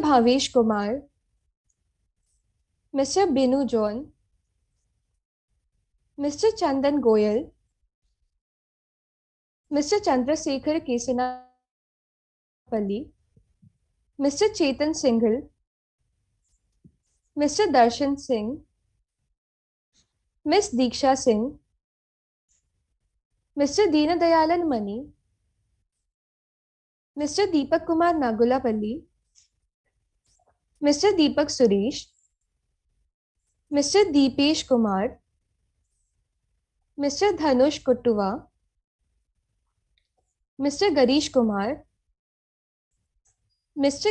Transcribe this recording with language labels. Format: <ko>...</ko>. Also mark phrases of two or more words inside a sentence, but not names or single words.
<en>Bhavesh Kumar, Mr. Binu John, Mr. Chandan Goyal, Mr. Chandrasekhar Kesanapalli, Mr. Chetan Singhal, Mr. Darshan Singh, Miss Diksha Singh, Mr. Deenadayalan Mani, Mr. Deepak Kumar Nagulapalli, Mr. Deepak Suresh, Mr. Deepesh Kumar, Mr. Dhanush Kuttuva, Mr. Garish Kumar, Mr.</en>